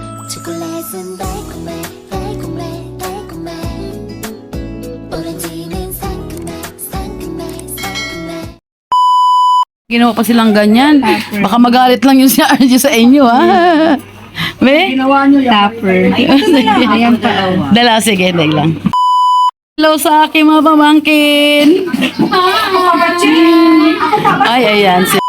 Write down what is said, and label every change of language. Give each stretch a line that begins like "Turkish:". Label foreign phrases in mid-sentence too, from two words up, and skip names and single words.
Korean: 초콜릿은 달콤해 달콤해 달콤해 오렌지는 상큼해 상큼해 상큼해.
Filipino: Ginawa pa silang ganyan. Baka magalit lang yung si RJ sa inyo, ha? Be? Ginawa nyo topper. Ayan pa, oh. Dala, sige, dahil lang. Hello sa aking mga pamangkin. Ay, ayan.